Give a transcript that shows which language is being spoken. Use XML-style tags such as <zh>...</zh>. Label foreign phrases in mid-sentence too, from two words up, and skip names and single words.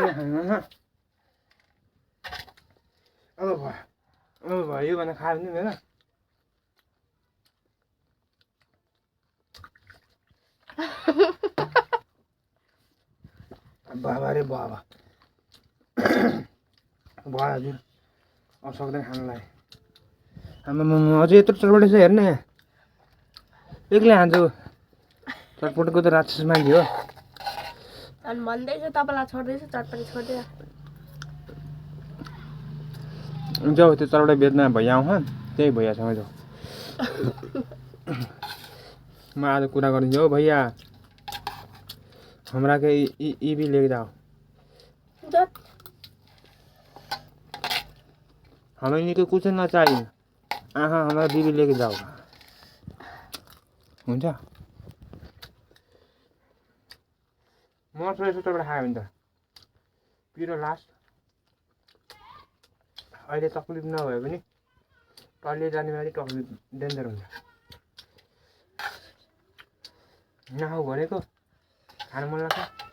<ne>भयो भनेर खायो भने मेरो बाबा रे बाबा भयो हजुर अब सक्दैन खानलाई आमा अझै यत्रो चटपटे छ हेर्ने एक्लै खान्छु चटपटेको त राक्षस मान्छे हो अनि भन्दैछु तपाईँलाई छोड्दैछु चटपटी छोड्दिनँ जाऊ त्यो चटपटे बेच्न भैया आउँछ त्यही भैयासँग जाऊ म आज कुरा गरिदिन्छु हो भैया</ne> <hi>हमरा के ई भी लेके जाओ हमें तो कुछ ना चाहिए हमारा बीवी लेके जाओ</hi> <ne>हुन्छ मर्छ यसो चटपटे खायो भने त पिरो लास्ट अहिले तक्लिफ नभए पनि टल्ले जाने बेला तक्लिफ डेन्जर हुन्छ नखाऊ भनेको खानु मन लाग्छ</ne>